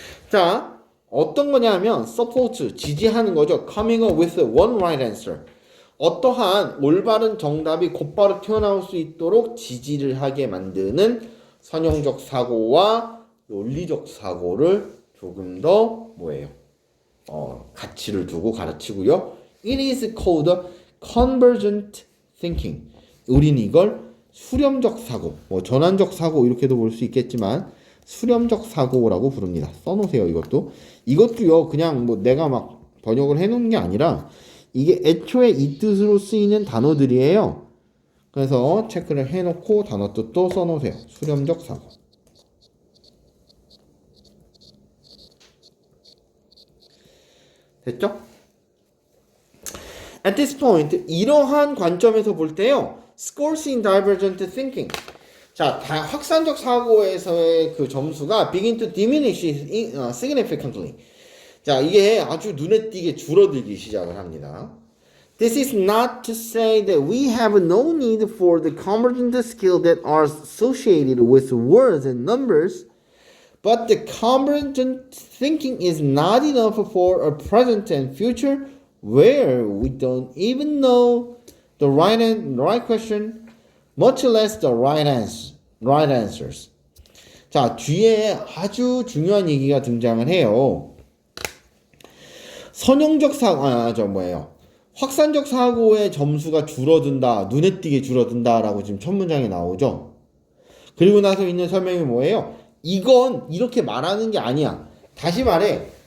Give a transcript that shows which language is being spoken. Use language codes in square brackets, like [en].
[ko] 자, 어떤 거냐 하면 suppose, 지지하는 거죠. [en] Coming up with one right answer. [ko] 어떠한 올바른 정답이 곧바로 튀어나올 수 있도록 지지를 하게 만드는 선형적 사고와 논리적 사고를 조금 더 뭐예요? 가치를 두고 가르치고요. [en] It is called convergent thinking. [ko] 우린 이걸 수렴적 사고, 뭐 전환적 사고 이렇게도 볼 수 있겠지만 수렴적 사고라고 부릅니다. 써놓으세요. 이것도요. 그냥 뭐 내가 막 번역을 해놓은 게 아니라 이게 애초에 이 뜻으로 쓰이는 단어들이에요. 그래서 체크를 해놓고 단어 뜻도 써놓으세요. 수렴적 사고. 됐죠? [en] At this point, [ko] 이러한 관점에서 볼 때요. [en] Scores in divergent thinking. [ko] 자, 확산적 사고에서의 그 점수가 [en] begin to diminish significantly. [ko] 자, 이게 아주 눈에 띄게 줄어들기 시작을 합니다. [en] This is not to say that we have no need for the convergent skills that are associated with words and numbers, but the convergent thinking is not enough for a present and future where we don't even know the right question, much less the right answers. [ko] 자, 뒤에 아주 중요한 얘기가 등장을 해요. 선형적 사고, 확산적 사고의 점수가 줄어든다, 눈에 띄게 줄어든다라고 지금 첫 문장에 나오죠. 그리고 나서 있는 설명이 뭐예요? 이건 이렇게 말하는 게 아니야. 다시 말해.